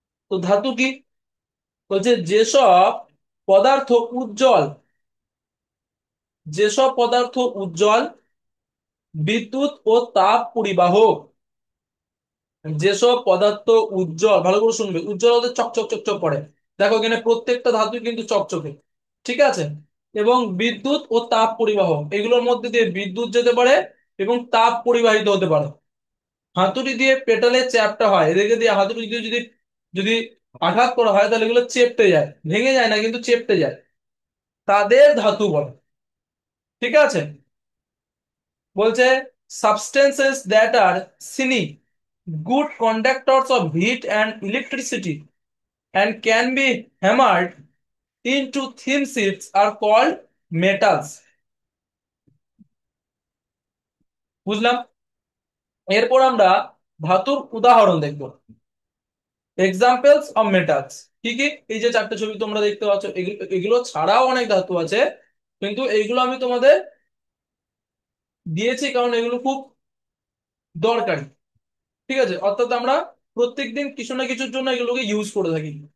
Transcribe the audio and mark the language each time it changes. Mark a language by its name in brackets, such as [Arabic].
[Bangla] তো ধাতু কি, বলছে পদার্থ উজ্জ্বল যেসব পদার্থ উজ্জ্বল, বিদ্যুৎ ও তাপ পরিবাহক, যেসব পদার্থ উজ্জ্বল, ভালো করে শুনবে, উজ্জ্বল হতে চকচক চকচক করে, দেখো এখানে প্রত্যেকটা ধাতু কিন্তু চকচকে, ঠিক আছে, এবং বিদ্যুৎ ও তাপ পরিবাহক, এগুলোর মধ্যে দিয়ে বিদ্যুৎ যেতে পারে এবং তাপ পরিবাহিত হতে পারে। হাতুড়ি দিয়ে পেটালে চ্যাপ্টা হয়, এদেরকে দিয়ে হাতুড়ি দিয়ে যদি যদি আঘাত করা হয় তাহলে এগুলো চেপটে যায়, ভেঙে যায় না কিন্তু চেপটে যায়, তাদের ধাতু বলে। ঠিক আছে, বলছে [English] Substances that are shiny good conductors of heat and electricity and can be hammered into thin sheets are called metals. [Bangla] বুঝলাম। এরপর আমরা ধাতুর উদাহরণ দেখব, [English] Examples of metals. [Bangla] কি কি, এই যে চারটে ছবি তোমরা দেখতে পাচ্ছ, এগুলো এগুলো ছাড়াও অনেক ধাতু আছে, কিন্তু এইগুলো আমি তোমাদের দিয়েছে কারণ এগুলো খুব দরকারি। ঠিক আছে, অর্থাৎ আমরা প্রত্যেকদিন কিছু না কিছুর জন্য এগুলোকে ইউজ করে থাকি।